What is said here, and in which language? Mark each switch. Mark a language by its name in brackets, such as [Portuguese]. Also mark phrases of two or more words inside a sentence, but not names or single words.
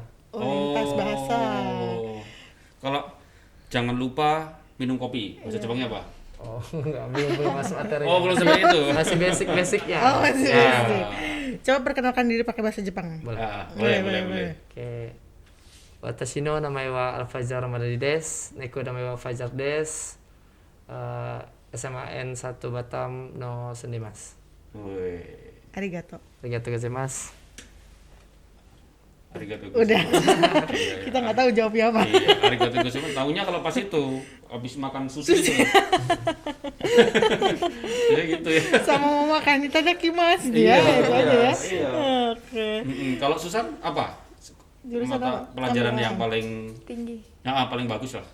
[Indonesian] Oh, lintas bahasa. Kalau jangan lupa minum kopi. Bahasa Jepangnya apa? Oh, enggak, belum masuk materi. Oh, belum sampai itu. Masih basic-basicnya. Oh, masih Ya. basic. Coba perkenalkan diri pakai bahasa Jepang. Boleh. Ah, boleh. Oke. [Japanese] Watashi no namae wa Alfajar Ramadani desu. ねこ名前はFajarです。SMAN 1 Batamのせんでぃます. [Indonesian] Woi. [Japanese] Arigato. ありがとうございます. Arigatou [Indonesian] Udah. [Japanese] gozaimasu. [Indonesian] Iya, Kita nggak tahu jawabnya apa. Iya, [Japanese] ありがとうございます. [Indonesian] Taunya kalau pas itu habis makan sushi itu. Ya gitu ya. Sama mau makan itadakimasu Iya, dia itu aja ya. iya. Oke. Kalau Susan apa? Jurusan Mata apa? pelajaran Tambahan. yang paling tinggi paling bagus lah.